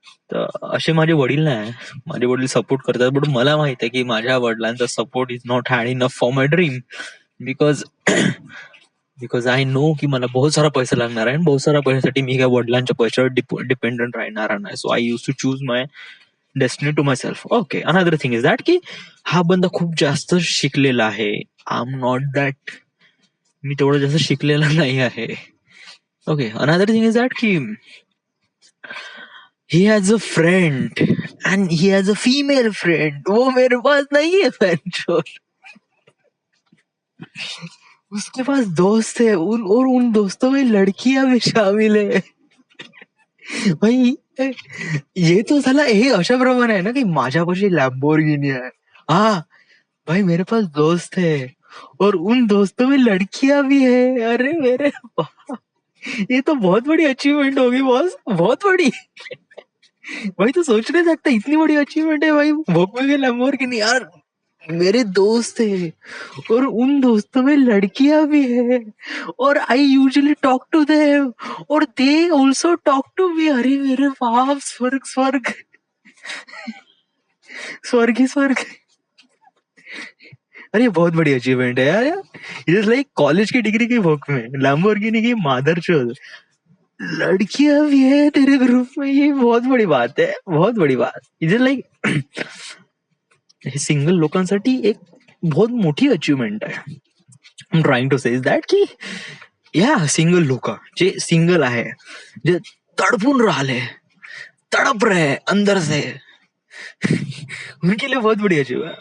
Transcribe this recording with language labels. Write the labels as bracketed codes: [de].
[mr] तर असे माझे वडील नाही. माझे वडील सपोर्ट करतात, बट मला माहित आहे की माझ्या वडिलांचा support [en] Is not had enough for my dream. Because I know [mr] की मला बहुत सारा पैसा लागणार आहे, आणि बहुत सारा पैशासाठी मी काय वडिलांच्या पैशावर डिपेंडंट राहणार नाही. [en] So I use to choose my destiny to my self. Okay, another thing is that [mr] की हा बंदा खूप जास्त शिकलेला आहे. [en] I am not that. [mr] मी तेवढं जास्त शिकलेला नाही आहे. Okay, another thing is that की [en] he has a friend and he has a female friend. [hi] वो मेरे पास नहीं है फ्रेंड. उसके पास दोस्त है, और उन दोस्तों में लड़कियां भी शामिल है. भाई ये तो साला [mr] हे अशा प्रमाणे आहे ना की माझ्यापाशी लॅम्बोर्गिनी आहे. [hi] हाँ भाई, मेरे पास दोस्त है और उन दोस्तों में लड़कियां भी है. अरे मेरे ये तो बहुत बड़ी अचीवमेंट होगी बॉस, बहुत बड़ी. भाई तो सोच नहीं सकता, इतनी बड़ी अचीवमेंट है भाई. भोग में लैम्बोर्गिनी यार. मेरे दोस्त है और उन दोस्तों में लड़कियां भी है, और [en] I usually talk to them [hi] और [en] They also talk to me. [hi] अरे मेरे बाप, स्वर्ग स्वर्ग, स्वर्ग ही स्वर्ग. अरे बहुत बड़ी अचीवमेंट है यार. [en] it is like [hi] कॉलेज की डिग्री की भोग में लैम्बोर्गिनी की मादरचोद, लड़कियां भी है तेरे ग्रुप में. ये बहुत बड़ी बात है, बहुत बड़ी बात. [en] it is like [mr] hey single लोकांसाठी एक बहुत मोठी अचीवमेंट आहे. [en] I am trying to say that [mr] की या सिंगल लोक जे सिंगल आहे, जे तडपून राहिले, [hi] तड़प रहे अंदर से, उनके लिए बहुत बड़ी अचीवमेंट.